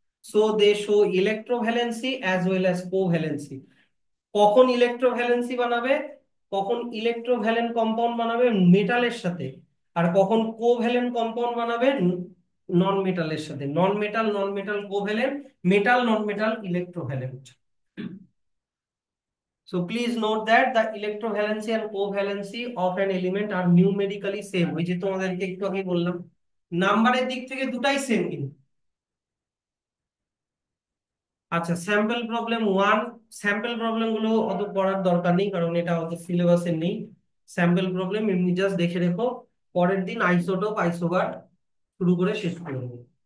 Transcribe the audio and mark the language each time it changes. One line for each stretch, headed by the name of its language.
English: So they show electrovalency as well as covalency.
Bangla: কখন ইলেকট্রোভ্যালেন্সি বানাবে, কখন ইলেকট্রোভ্যালেন্ট কম্পাউন্ড বানাবে মেটালের সাথে, আর কখন কোভ্যালেন্ট কম্পাউন্ড বানাবে নন মেটালের সাথে। নন metal, non metal covalent, metal, non metal electrovalent.
English: So please note that the electrovalency and covalency of an element are numerically same,
Bangla: ওই যে তোমাদেরকে একটু আগে বললাম, নাম্বারের দিক থেকে দুটাই সেম কিন্তু। আচ্ছা, স্যাম্পল প্রবলেম 1। স্যাম্পল প্রবলেম গুলো অত পড়ার দরকার নেই, কারণ এটা অত সিলেবাসে নেই। স্যাম্পল প্রবলেম এমনি জাস্ট দেখে রেখো, পরের দিন আইসোটোপ, আইসোবার শুরু করে শেষ করে দেবো।